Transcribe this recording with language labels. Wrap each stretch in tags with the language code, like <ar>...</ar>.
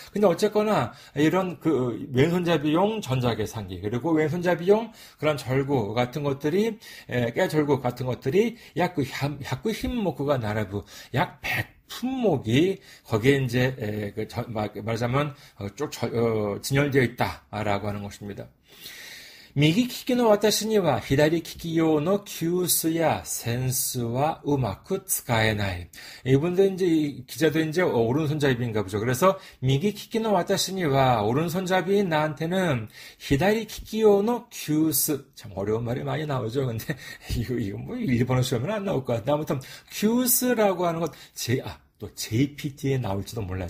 <ko>근데 어쨌거나 이런 왼손잡이용 전자계산기, 그리고 왼손잡이용 그런 절구 같은 것들이, 깨절구 같은 것들이 약</ko> <ja>힘모쿠가 나라부,</ja> <ko>약 100품목이 거기에 이제 말하자면 쭉 진열되어 있다라고 하는 것입니다.</ko> <ja>右利きの私には左利き用の急須や扇子はうまく使えない.</ja> <ko>이분도 이제 기자도 이제 오른손잡이인가 보죠. 그래서</ko> <ja>右利きの私には</ja> <ko>오른손잡이인 나한테는</ko> <ja>左利き用の急須,</ja> <ko>참 어려운 말이 많이 나오죠. 근데 이거 뭐 일본어 시험에는 안 나올 것 같아. 아무튼急須라고 하는 것, 또 JPT에 나올지도 몰라요.</ko>